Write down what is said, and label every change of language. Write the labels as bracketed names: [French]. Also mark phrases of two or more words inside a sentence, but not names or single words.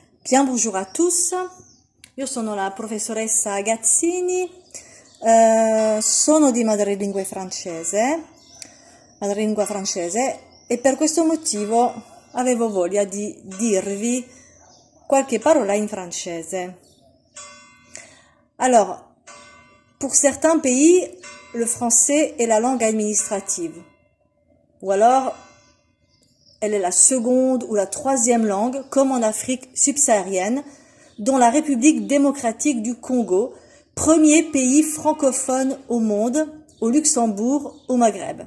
[French] Bien, bonjour a tous, [Italian] io sono la professoressa Gazzini, sono di madrelingua francese e per questo motivo avevo voglia di dirvi qualche parola in francese. [French] Alors, pour certains pays, le français est la langue administrative, ou alors elle est la seconde ou la troisième langue, comme en Afrique subsaharienne, dont la République démocratique du Congo, premier pays francophone au monde, au Luxembourg, au Maghreb.